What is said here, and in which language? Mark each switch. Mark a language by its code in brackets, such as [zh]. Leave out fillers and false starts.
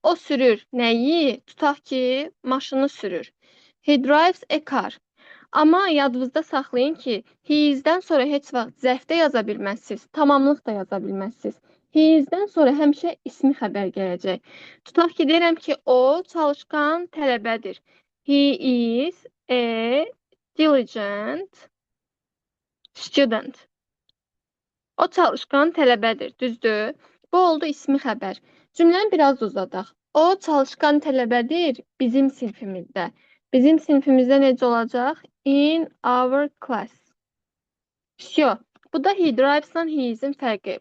[az] O sürür. Nəyi? Tutaq ki, maşını sürür. [en] He drives a car. [az] Amma yadınızda saxlayın ki, he is'dən sonra heç vaxt zərf də yaza bilməzsiniz, tamamlıq da yaza bilməzsiniz. He is'dən sonra həmişə ismi xəbər gələcək. Tutaq ki, deyirəm ki, o çalışqan tələbədir. [en] He is a diligent student. [az] O çalışqan tələbədir, düzdür? Bu oldu ismi xəbər. Cümləni biraz uzadaq. O çalışqan tələbədir bizim sinfimizdə. Bizim sinfimizdə necə olacaq? [en] In our class. [ru] Всё. [az] Bu da he drives'la he is'in fərqi.